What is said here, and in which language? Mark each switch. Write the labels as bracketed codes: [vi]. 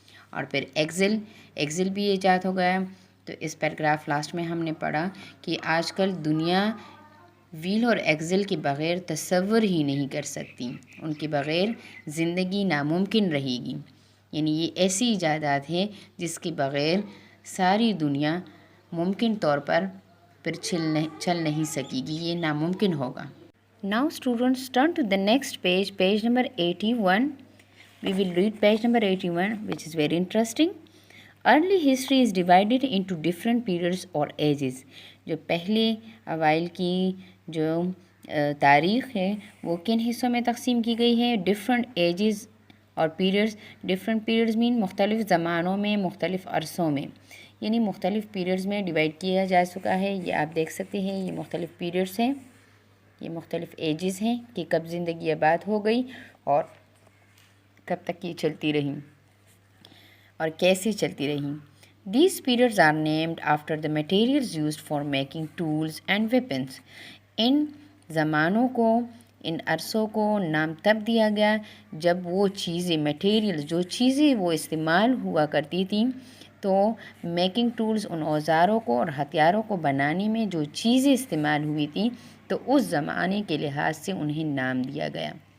[ur] اور پھر ایکسل بھی ایجاد ہو گیا. تو اس پیراگراف لاسٹ میں ہم نے پڑھا کہ آج کل دنیا ویل اور ایکسل کے بغیر تصور ہی نہیں کر سکتی. ان کے بغیر زندگی ناممکن رہے گی. یعنی یہ ایسی ایجادات ہے جس کے بغیر ساری دنیا ممکن طور پر پھر چل نہیں سکے گی، یہ ناممکن ہوگا. [en] Now students turn to the next page, page number 81. We will read page number 81, which is very interesting. Early history is divided into different periods or ages. [ur] جو پہلے اوائل کی جو تاریخ ہے وہ کن حصوں میں تقسیم کی گئی ہے؟ ڈفرینٹ ایجز اور پیریڈز. ڈفرینٹ پیریڈز مین مختلف زمانوں میں، مختلف عرصوں میں، یعنی مختلف پیریڈز میں ڈیوائڈ کیا جا چکا ہے. یہ آپ دیکھ سکتے ہیں، یہ مختلف پیریڈز ہیں، یہ مختلف ایجز ہیں کہ کب زندگی آباد ہو گئی اور کب تک یہ چلتی رہی اور کیسے چلتی رہی. [en] These periods are named after the materials used for making tools and weapons. [ur] ان زمانوں کو، ان عرصوں کو نام تب دیا گیا جب وہ چیزیں، میٹیریل، جو چیزیں وہ استعمال ہوا کرتی تھیں، تو میکنگ ٹولز، ان اوزاروں کو اور ہتھیاروں کو بنانے میں جو چیزیں استعمال ہوئی تھیں، تو اس زمانے کے لحاظ سے انہیں نام دیا گیا.